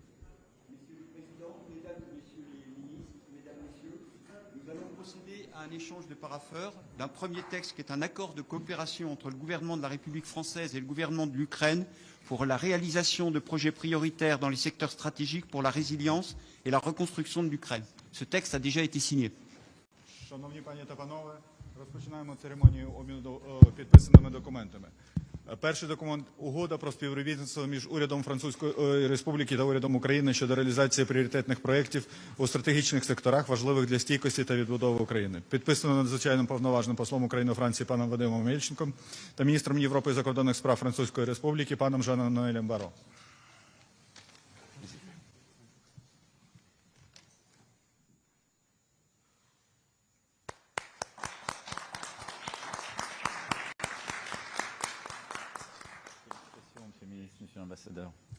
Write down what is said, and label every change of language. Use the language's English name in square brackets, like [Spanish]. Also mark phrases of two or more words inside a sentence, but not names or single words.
[French] Monsieur le Président, Mesdames, Messieurs les ministres, Mesdames, Messieurs, nous allons procéder à un échange de parapheurs d'un premier texte qui est un accord de coopération entre le gouvernement de la République française et le gouvernement de l'Ukraine pour la réalisation de projets prioritaires dans les secteurs stratégiques pour la résilience et la reconstruction de l'Ukraine. Ce texte a déjà été signé. [Ukrainian] Шановні пані та панове, розпочинаємо церемонію обміну підписаними документами. Перший документ – угода про співробітництво між урядом Французької Республіки та урядом України щодо реалізації пріоритетних проєктів у стратегічних секторах, важливих для стійкості та відбудови України. Підписано надзвичайним повноважним послом України у Франції паном Вадимом Мельченком та міністром Європи і закордонних справ Французької Республіки паном Жаном Ноелем Баро. [French] Monsieur le ministre, monsieur l'ambassadeur.